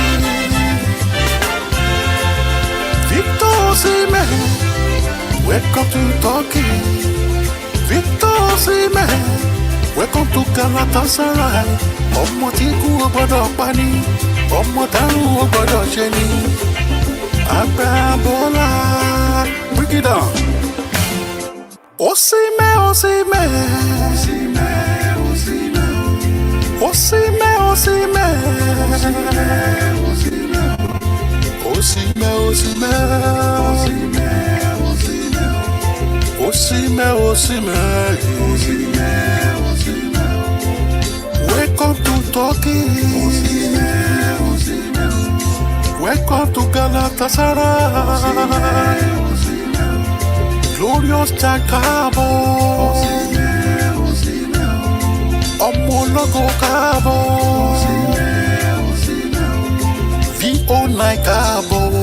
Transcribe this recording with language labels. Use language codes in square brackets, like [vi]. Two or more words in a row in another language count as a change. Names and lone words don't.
[en] Victor Osimhen. Welcome to Turkey. Victor Osimhen. Welcome to Galatasaray. [yo] Ọmọ tí kú ò gbọdọ̀ pa ni, ọmọ tárùn ò gbọdọ̀ ṣe ni. [en] Agbábọ́lá, break it down. Osimhen, Osimhen. Osimhen, Osimhen. Osimhen, Osimhen. Osimhen, Osimhen. Osimhen, Osimhen. Welcome to Turkey. Welcome to Galatasaray. Glorious Jakabo. [yo] Ọmọ ológo káàbọ̀. VO9 káàbọ̀.